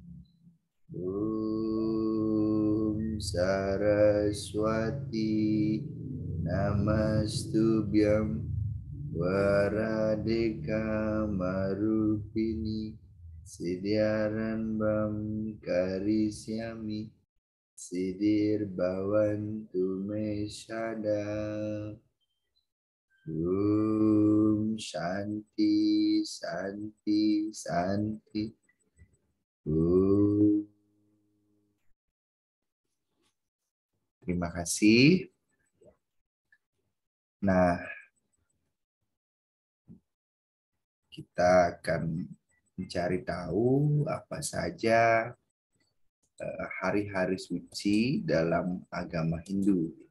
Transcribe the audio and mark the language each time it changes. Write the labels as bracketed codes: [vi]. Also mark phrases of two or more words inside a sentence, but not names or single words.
[sa] Saraswati namastubhyam Waradika marupini siddharambam karisyami siddhir bhavantu me sada. Shanti Shanti Shanti. [id] Terima kasih. Nah, kita akan mencari tahu apa saja hari-hari suci dalam agama Hindu.